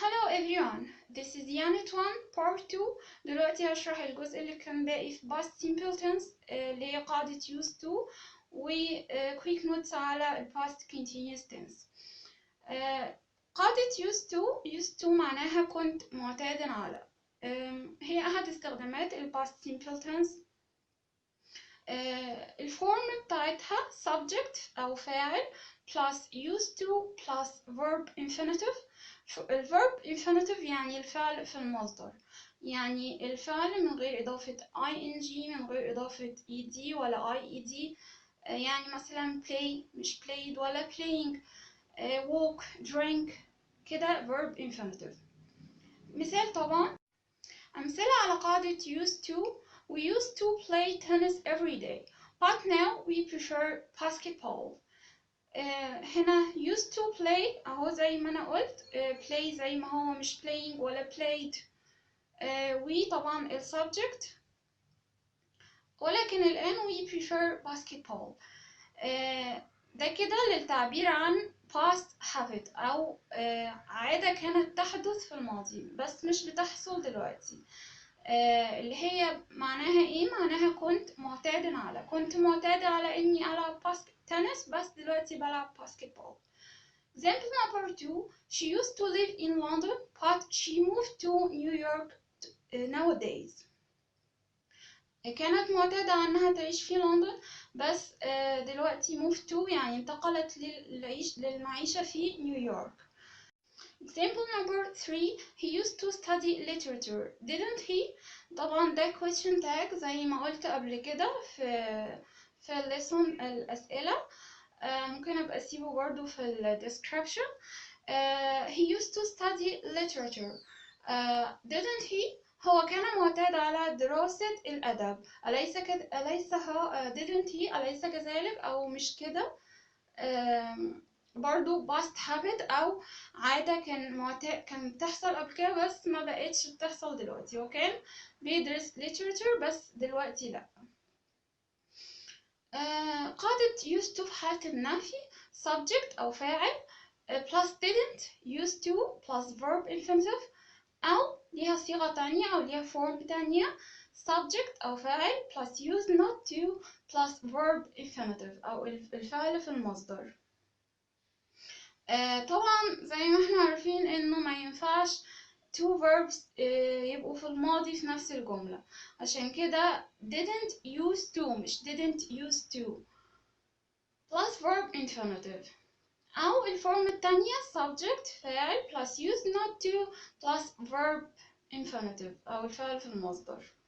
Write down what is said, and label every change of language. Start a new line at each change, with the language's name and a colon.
English: everyone, this is unit 1 part 2.
Arabic: دلوقتي هشرح الجزء اللي كان باقي في
English: past simple tense
Arabic: اللي هي قاعدة used to و
English: quick notes
Arabic: على
English: past continuous tense.
Arabic: قاعدة used to معناها كنت معتادا على. هي أحد استخدامات
English: past simple tense.
Arabic: الفورم بتاعتها subject أو فاعل
English: plus used to plus verb infinitive.
Arabic: الverb infinitive يعني الفعل في المصدر، يعني الفعل من غير إضافة ing، من غير إضافة ed ولا ied. يعني مثلا play مش played ولا playing، walk drink كده verb infinitive. مثال طبعا، أمثلة على قاعدة used to.
English: We used to play tennis every day but now we prefer basketball.
Arabic: هنا
English: used to play
Arabic: اهو زي ما انا قلت، play زي ما هو مش playing ولا played.
English: we طبعا ال subject،
Arabic: ولكن الآن
English: we prefer basketball.
Arabic: ده كده للتعبير عن
English: past habit
Arabic: أو عادة كانت تحدث في الماضي بس مش بتحصل دلوقتي. اللي هي معناها ايه؟ معناها كنت معتاد على اني العب تنس بس دلوقتي بلعب باسكتبول.
English: Example number 2. She used to live in London but she moved to New York nowadays.
Arabic: كانت معتادة عنها تعيش في لندن بس دلوقتي
English: moved to
Arabic: يعني انتقلت للمعيشة في نيويورك.
English: Example number 3. He used to study literature, didn't he?
Arabic: طبعا ده question tag زي ما قلت قبل كده في الليسون الأسئلة. ممكن أبقى أسيبه برضو في description.
English: He used to study literature, didn't he?
Arabic: هو كان معتاد على دراسة الأدب، أليس هو
English: didn't he
Arabic: أليس كذلك أو مش كده؟ برضو
English: past habit
Arabic: أو عادة كان بتحصل قبل كده بس ما بقتش بتحصل دلوقتي. وكان بيدرس literature بس دلوقتي لأ. قاعدة used to في حالة النفي subject أو فاعل
English: plus didn't used to plus verb infinitive،
Arabic: أو ليها صيغة تانية أو ليها form تانية subject أو فاعل
English: plus used not to plus verb infinitive
Arabic: أو الفعل في المصدر. طبعا زي ما احنا عارفين انه ما ينفعش two verbs يبقوا في الماضي في نفس الجملة، عشان كده didn't used to مش didn't used to plus verb infinitive، أو الفورم التانية subject فاعل plus used not to plus verb infinitive أو الفعل في المصدر.